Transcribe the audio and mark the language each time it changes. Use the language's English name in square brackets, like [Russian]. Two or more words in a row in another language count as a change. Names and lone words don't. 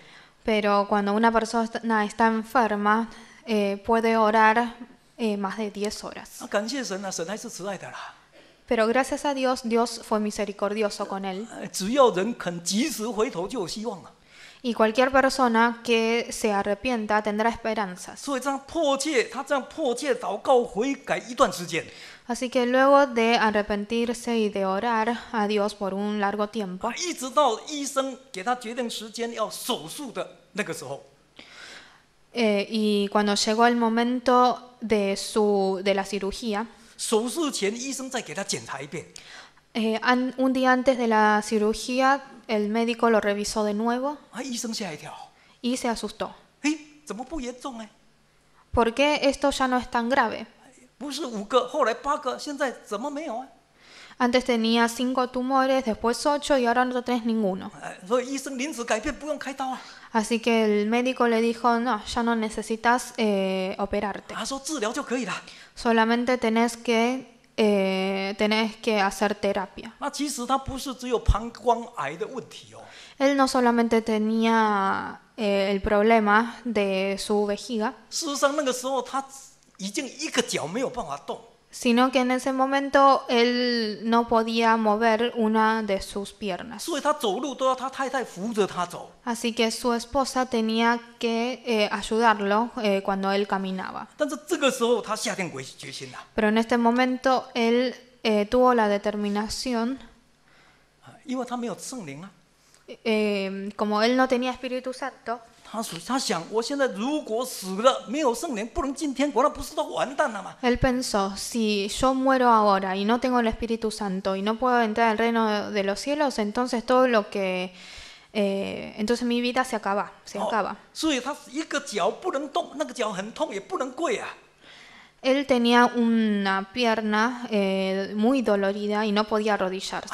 [Spanish] Pero cuando una persona está enferma, puede orar más de 10 horas. [Chinese] 感谢神啊，神还是慈爱的啦。 [Spanish] Pero gracias a Dios, Dios fue misericordioso con él. [Chinese] 只要人肯及时回头，就有希望了。 [Spanish] Y cualquier persona que se arrepienta tendrá esperanzas. [Chinese] 所以这样迫切，他这样迫切祷告悔改一段时间， [Spanish] Así que luego de arrepentirse y de orar a Dios por un largo tiempo, [Chinese] 一直到医生给他决定时间要手术的那个时候， [Spanish] y cuando llegó el momento de la cirugía, [Chinese] 手术前医生再给他检查一遍， [Spanish] un día antes de la cirugía, el médico lo revisó de nuevo [Chinese] 医生吓一跳， [Spanish] y se asustó. [Chinese] 怎么不严重呢？ [Spanish] ¿Por qué esto ya no es tan grave? [Chinese] 不是5个，后来8个，现在怎么没有啊？ [Spanish] Antes tenía 5 tumores, después 8 y ahora no tenés ninguno. [Chinese] 所以医生临时改变，不用开刀啊。 [Spanish] Así que el médico le dijo, no, ya no necesitas operarte. [Chinese] 他说治疗就可以了。 [Spanish] Solamente tenés que hacer terapia. [Chinese] 那其实他不是只有膀胱癌的问题哦， [Spanish] Él no solamente tenía el problema de su vejiga, [Chinese] 事实上那个时候他已经一个脚没有办法动， [Spanish] sino que en ese momento él no podía mover una de sus piernas. [Chinese] 所以他走路都要他太太扶着他走。 [Spanish] Así que su esposa tenía que ayudarlo cuando él caminaba. [Chinese] 但是这个时候他下定决心了， [Spanish] Pero en este momento él tuvo la determinación, [Chinese] 因为他没有圣灵啊。 [Spanish] como él no tenía Espíritu Santo, [Chinese] 他想，我现在如果死了没有圣灵，不能进天国，那不是都完蛋了吗？ [Spanish] él pensó, si yo muero ahora y no tengo el Espíritu Santo y no puedo entrar al reino de los cielos, entonces todo lo que... entonces mi vida se acaba. [Chinese] 所以他一个脚不能动，那个脚很痛，也不能跪啊。 [Spanish] Él tenía una pierna muy dolorida y no podía arrodillarse.